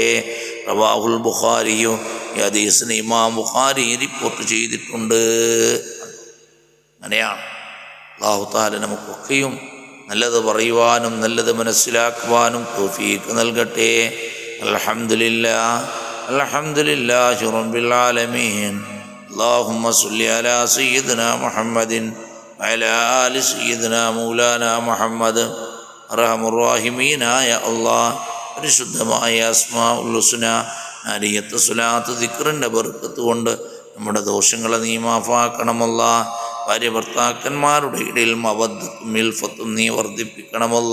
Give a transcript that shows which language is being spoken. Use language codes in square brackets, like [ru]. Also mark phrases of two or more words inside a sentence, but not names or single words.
[ar] رواه البخاري, [ml] ഈ ഹദീസിനെ ഇമാം ബുഖാരി റിപ്പോർട്ട് ചെയ്തിട്ടുണ്ട്. അങ്ങനെയാണ്. [ar] الله تعالى [ml] നമുക്കൊക്കെയും നല്ലത് പറയുവാനും നല്ലത് മനസ്സിലാക്കുവാനും തൗഫീഖ് നൽകട്ടെ. [ar] الحمد لله، الحمد لله رب العالمين. اللهم صل على سيدنا محمد وعلى آل سيدنا مولانا محمد. أرحم الراحمين [ml] അല്ലാഹ്, പരിശുദ്ധമായ [ar] الأسماء الحسنى [ml] അരിയത്ത് സ്വലാത്ത് ദിക്റിൻ്റെ ബർക്കത്ത് കൊണ്ട് നമ്മുടെ ദോഷങ്ങളെ നീ മാഫാക്കണമല്ല. ഭാര്യ ഭർത്താക്കന്മാരുടെ ഇടയിൽ മവദ്ദത്തും ഇൽഫത്തും നീ വർദ്ധിപ്പിക്കണമല്ല.